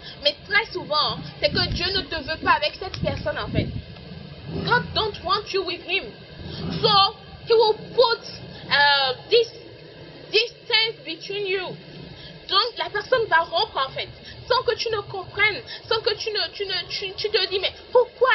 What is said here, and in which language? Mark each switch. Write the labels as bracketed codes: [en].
[fr] Mais très souvent, c'est que Dieu ne te veut pas avec cette personne en fait. [en] God don't want you with him. So, he will put this distance between you. [fr] Donc, la personne va rompre en fait. Sans que tu ne comprennes, sans que tu te dis, mais pourquoi?